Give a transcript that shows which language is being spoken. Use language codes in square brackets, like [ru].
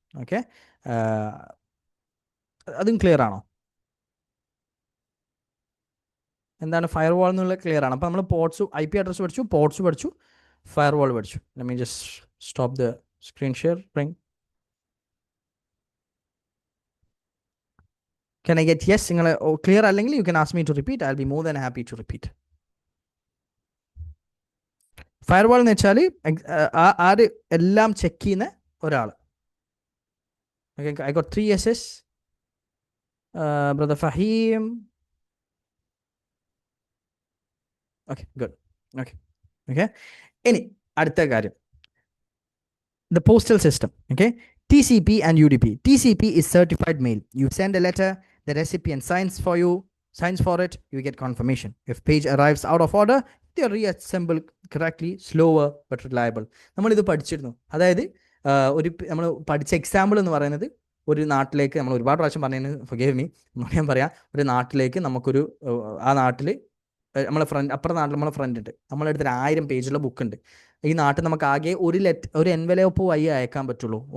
[ml] Okay, അതും clear ആണോ? എന്താണ് ഫയർവാൾ എന്നുള്ള ക്ലിയർ ആണ്. അപ്പോൾ നമ്മൾ പോർട്സ് IP അഡ്രസ് പഠിച്ചു, പോർട്സ് പഠിച്ചു, ഫയർവാൾ പഠിച്ചു. [en] Let me just stop the screen share. Can I get yes? [ml] നിങ്ങൾ ക്ലിയർ അല്ലെങ്കിൽ [en] you can ask me to repeat. I'll be more than happy to repeat. [ml] Firewall എന്ന് വെച്ചാൽ ആര് എല്ലാം check ചെയ്യുന്ന ഒരാൾ. [en] Okay, I got 3 yeses. Brother Fahim. Okay, good. Okay. [ml] ഇനി അടുത്ത കാര്യം, [en] the postal system. Okay, TCP and UDP. TCP is certified mail. You send a letter, the recipient signs for it, you get confirmation. If page arrives out of order, they are reassembled correctly, slower but reliable. [ml] നമ്മളിത് പഠിച്ചിരുന്നു. അതായത് നമ്മൾ പഠിച്ച example എന്ന് പറയുന്നത്, ഒരു നാട്ടിലേക്ക് നമ്മൾ ഒരുപാട് പ്രാവശ്യം പറഞ്ഞു, [en] forgive me, [ml] ഞാൻ പറയാം. ഒരു നാട്ടിലേക്ക് നമുക്കൊരു ആ നാട്ടിൽ അപ്പുറത്തെ നാട്ടിൽ നമ്മളെ ഫ്രണ്ട് ഉണ്ട്, നമ്മളെ അടുത്തൊരു 1000 പേജുള്ള ബുക്ക് ഉണ്ട്. ഈ നാട്ടിൽ നമുക്ക് ആകെ ഒരു എൻവലപ്പ് വഴി അയക്കാൻ പറ്റുള്ളൂ.